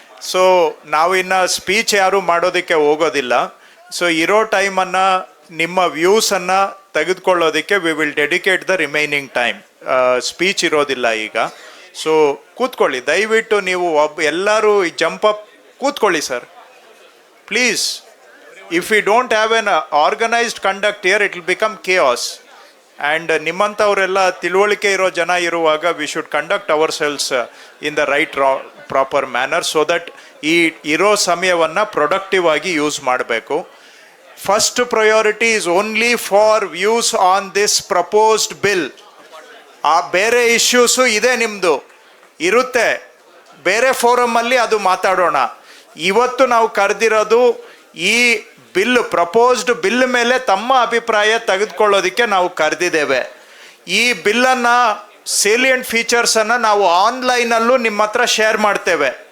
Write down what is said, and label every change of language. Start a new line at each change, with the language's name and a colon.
Kannada: So ನಾವು ಇನ್ನು speech ಯಾರು ಮಾಡೋದಕ್ಕೆ ಹೋಗೋದಿಲ್ಲ. ಸೊ ಇರೋ ಟೈಮನ್ನು ನಿಮ್ಮ ವ್ಯೂಸನ್ನು ತೆಗೆದುಕೊಳ್ಳೋದಕ್ಕೆ
English: We will dedicate the remaining time.
Kannada: Speech ಇರೋದಿಲ್ಲ ಈಗ. ಸೊ ಕೂತ್ಕೊಳ್ಳಿ ದಯವಿಟ್ಟು. ನೀವು ಎಲ್ಲರೂ ಜಂಪ್ ಅಪ್ ಕೂತ್ಕೊಳ್ಳಿ sir please.
English: If we don't have an organized conduct here, it will become chaos.
Kannada: And ನಿಮ್ಮಂಥವರೆಲ್ಲ ತಿಳುವಳಿಕೆ ಇರೋ ಜನ ಇರುವಾಗ
English: we should conduct ourselves in the right proper manner so that
Kannada: ಈ ಇರೋ ಸಮಯವನ್ನು ಪ್ರೊಡಕ್ಟಿವ್ ಆಗಿ ಯೂಸ್ ಮಾಡಬೇಕು.
English: First priority is only for views on this proposed bill.
Kannada: ಆ ಬೇರೆ ಇಶ್ಯೂಸು ಇದೆ ನಿಮ್ಮದು ಇರುತ್ತೆ, ಬೇರೆ ಫೋರಮಲ್ಲಿ ಅದು ಮಾತಾಡೋಣ. ಇವತ್ತು ನಾವು ಕರೆದಿರೋದು ಈ ಬಿಲ್, ಪ್ರಪೋಸ್ಡ್ ಬಿಲ್ ಮೇಲೆ ತಮ್ಮ ಅಭಿಪ್ರಾಯ ತೆಗೆದುಕೊಳ್ಳೋದಕ್ಕೆ ನಾವು ಕರೆದಿದ್ದೇವೆ. ಈ ಬಿಲ್ಲನ್ನು ಸೇಲಿಯಂಟ್ ಫೀಚರ್ಸನ್ನು ನಾವು ಆನ್ಲೈನಲ್ಲೂ ನಿಮ್ಮ ಹತ್ರ ಶೇರ್ ಮಾಡ್ತೇವೆ.